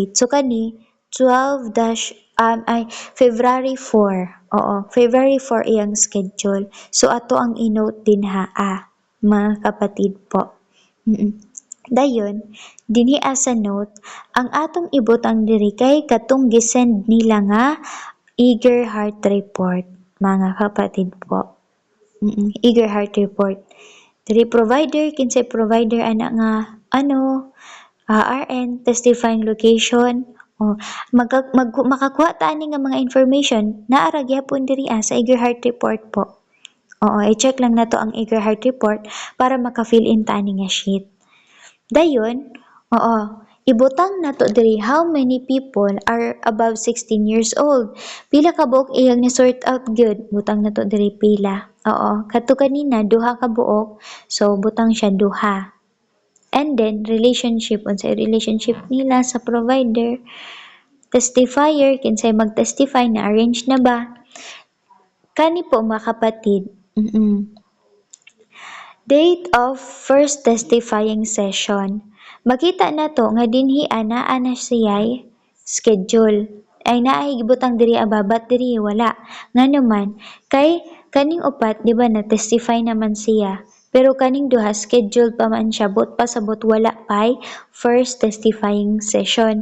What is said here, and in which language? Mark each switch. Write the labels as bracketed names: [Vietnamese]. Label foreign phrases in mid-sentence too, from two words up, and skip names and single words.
[Cebuano] So kani 12 dash February 4. Oo, February 4 iyang schedule. So ato ang i-note din mga kapatid po. Dayon, dinhi sa note, ang atong ibutang diri kay katong gisend nila nga Eager Heart Report, mga kapatid po. Eager Heart Report. Diri provider, kinsay provider ana nga RN, [English] testifying location. [Cebuano] Makakuha ta ani nga mga information naara gyapon diri sa Eager Heart Report po. Oo, i-check lang nato ang Eager Heart Report para maka-fill in ta ani nga sheet. Dayon, ibutang nato diri [English] how many people are above 16 years old. [Cebuano] Pila ka buok iyang ni sort out gyud, butang nato diri pila. Oo, kadto kanina duha ka buok, so butang siya duha. [English] And then relationship, [Cebuano] unsay relationship nila sa provider, testifier, kinsay mag-testify na arrange na ba? Kani po mga kapatid. [English] Date of first testifying session. [Cebuano] Makita na to nga dinhi ana siya'y schedule. Ay naay gibutang diri ababat diri wala. Nga naman kay kaning upat di ba na testify naman siya. Pero kaning duha scheduled pa man siya but pasabot wala pay [English] first testifying session.